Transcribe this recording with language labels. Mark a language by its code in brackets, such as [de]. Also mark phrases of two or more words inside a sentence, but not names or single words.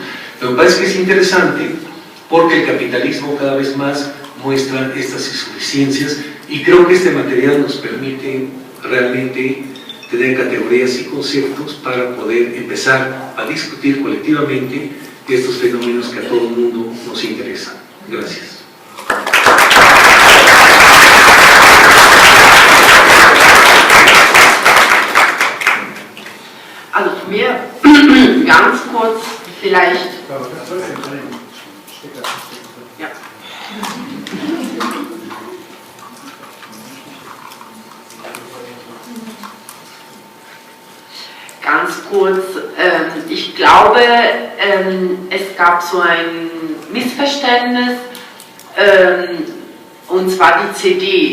[es] Pero me parece que es interesante porque el capitalismo cada vez más muestra estas insuficiencias y creo que este material nos permite realmente tener categorías y conceptos para poder empezar a discutir colectivamente estos fenómenos que a todo el mundo nos interesan. Gracias. [de] Also von mir ganz kurz vielleicht. Ja. Ganz kurz, ich glaube, es gab so ein Missverständnis, und zwar die CD.